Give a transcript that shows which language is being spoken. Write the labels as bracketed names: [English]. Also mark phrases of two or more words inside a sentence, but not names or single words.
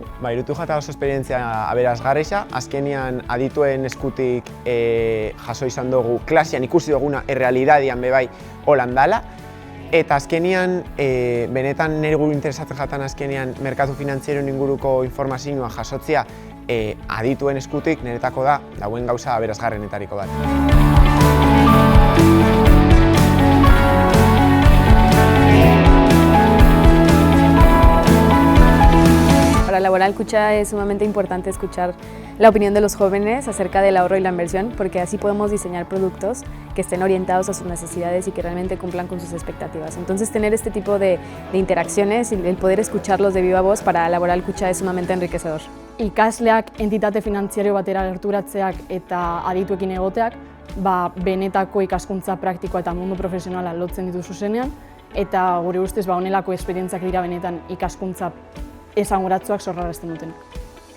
[Basque] Irutu jata oso esperientzia aberasgarria, azkenean adituen eskutik jaso izan dugu, klasean ikusi duguna errealitatean bebai holan dala, eta azkenean, benetan nire guru interesatzen jatan azkenean merkatu finantzieroen inguruko informazioa jasotzea adituen eskutik niretako da dauen gauza aberasgarrenetariko bat. [Spanish] Para Laboral Kutxa es sumamente importante escuchar la opinión de los jóvenes acerca del ahorro y la inversión, porque así podemos diseñar productos que estén orientados a sus necesidades y que realmente cumplan con sus expectativas. Entonces, tener este tipo de interacciones y el poder escucharlos de viva voz para Laboral Kutxa es sumamente enriquecedor. [Basque] Ikasleak entitate finantziario batera gerturatzeak eta adituekin egoteak, benetako ikaskuntza praktikoa eta mundu profesionala lotzen ditu zuzenean, eta gure ustez honelako esperientziak dira benetan ikaskuntza esanguratsuak sorrarazten dutenak.